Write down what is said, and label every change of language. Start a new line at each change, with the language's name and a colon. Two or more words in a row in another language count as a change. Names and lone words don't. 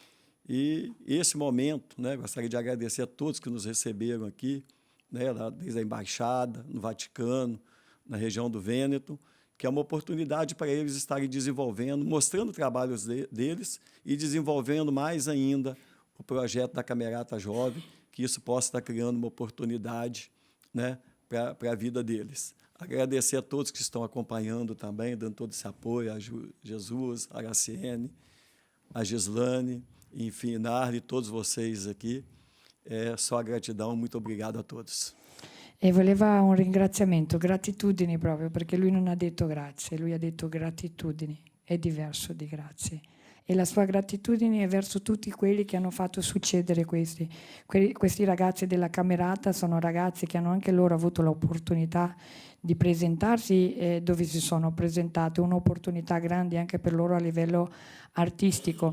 Portuguese: E esse momento, né, gostaria de agradecer a todos que nos receberam aqui, né, desde a Embaixada, no Vaticano, na região do Vêneto, que é uma oportunidade para eles estarem desenvolvendo, mostrando trabalhos deles e desenvolvendo mais ainda o projeto da Camerata Jovem, que isso possa estar criando uma oportunidade, né, para a vida deles. Agradecer a todos que estão acompanhando também, dando todo esse apoio, a Jesus, a Araciene, a Gislane, enfim, Narli, todos vocês aqui. Só gratidão, muito obrigado a todos.
Italian: E voleva un ringraziamento, gratitudine proprio, perché lui non ha detto grazie, lui ha detto gratitudine, è diverso di grazie. E la sua gratitudine è verso tutti quelli che hanno fatto succedere questi ragazzi della Camerata. Sono ragazzi che hanno anche loro avuto l'opportunità di presentarsi dove si sono presentati, un'opportunità grande anche per loro a livello artistico.